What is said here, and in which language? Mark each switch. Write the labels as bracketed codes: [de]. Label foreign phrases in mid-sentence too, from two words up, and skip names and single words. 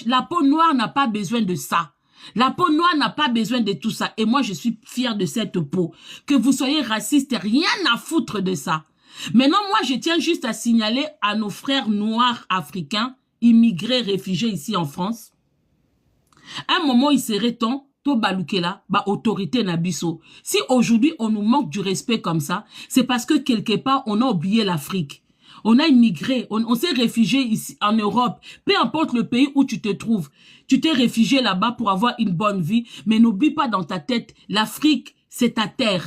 [fr] La peau noire n'a pas besoin de ça. La peau noire n'a pas besoin de tout ça. Et moi, je suis fière de cette peau. Que vous soyez raciste, rien à foutre de ça. Maintenant, moi, je tiens juste à signaler à nos frères noirs africains, immigrés, réfugiés ici en France. À un moment, il serait temps, [ln] to baloukela, ba autorité nabiso. [fr] Si aujourd'hui, on nous manque du respect comme ça, c'est parce que quelque part, on a oublié l'Afrique. On a immigré, on s'est réfugié ici en Europe. Peu importe le pays où tu te trouves, tu t'es réfugié là-bas pour avoir une bonne vie. Mais n'oublie pas dans ta tête, l'Afrique, c'est ta terre.